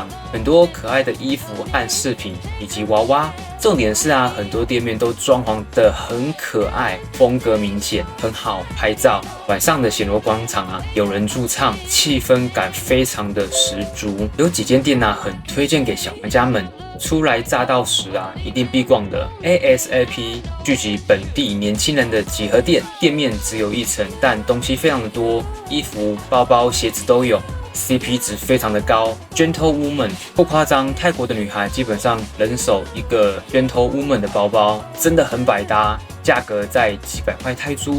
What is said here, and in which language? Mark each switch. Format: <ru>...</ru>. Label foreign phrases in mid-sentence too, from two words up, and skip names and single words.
<zh>很多可愛的衣服和飾品以及娃娃，重點是啊，很多店面都裝潢得很可愛，風格明顯，很好拍照。晚上的顯羅廣場啊，有人駐唱，氣氛感非常的十足。有幾間店啊，很推薦給小玩家們。初來乍到時啊，一定必逛的 ASAP 聚集本地年輕人的集合店，店面只有1層，但東西非常的多，衣服、包包、鞋子都有。CP 值非常的高 ，Gentle Woman 不誇張，泰國的女孩基本上人手一個 Gentle Woman 的包包，真的很百搭，價格在幾百塊泰銖。</zh>